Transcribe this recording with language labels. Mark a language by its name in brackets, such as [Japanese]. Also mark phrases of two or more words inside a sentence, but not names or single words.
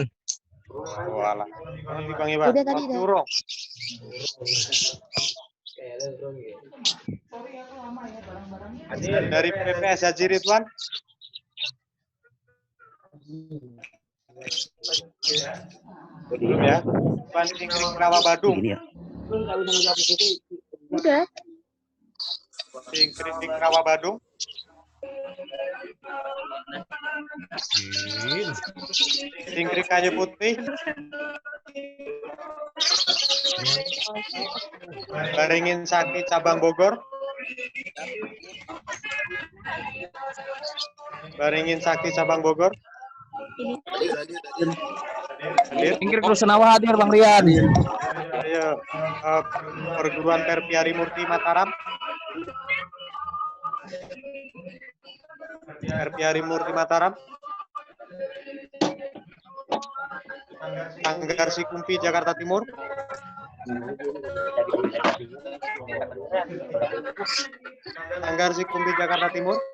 [Indonesian] Oh, alah. Ini Bang Iwan. Udah tadi, dah. Curong. Dari PPS Haji Ridwan. Belum ya. Pan Cingkrik Rawa Badung. Udah. Cingkrik Rawa Badung. Cingkrik Kayu Putih. Beringin Sakti cabang Bogor. Beringin Sakti cabang Bogor. Hadir. Cingkrik Rusunawa hadir, Bang Rian. Ayo, perguruan Perpiari Murti Mataram. Perpiari Murti Mataram. Sanggar Sikumpi Jakarta Timur. Sanggar Sikumpi Jakarta Timur.